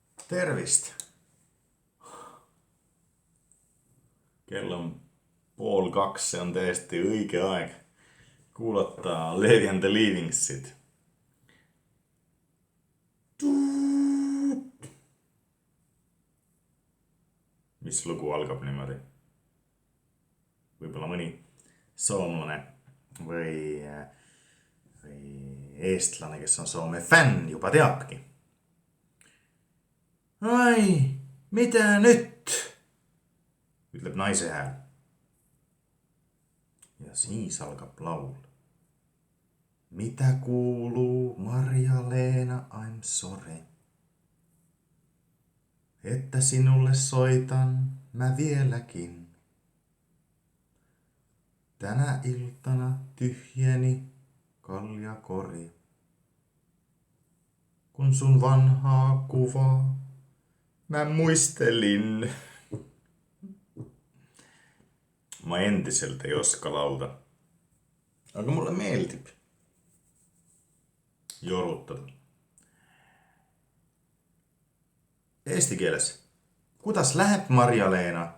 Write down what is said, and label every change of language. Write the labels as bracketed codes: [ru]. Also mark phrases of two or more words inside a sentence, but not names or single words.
[et] Tervist. Kell on 1:30, se on täiesti õige aeg kuulata Levi and the Leavingsit. Mis lugu algab niimoodi? Võib-olla mõni soomlane või eestlane, kes on Soome fänn, juba teabki. [fi] Ai, mitä nyt? [et] Ütleb naise hääl. Ja siis algab laul. [fi] Mitä kuuluu, Marja-Leena, [en] I'm sorry. [fi] Että sinulle soitan mä vieläkin. Tänä iltana tyhjeni kaljakori. Kun sun vanhaa kuvaa mä muistelin. [et] Ma endiselt ei oska laulda. Aga mulle meeldib jorutada. Eesti keeles. Kuidas läheb, Marja-Leena?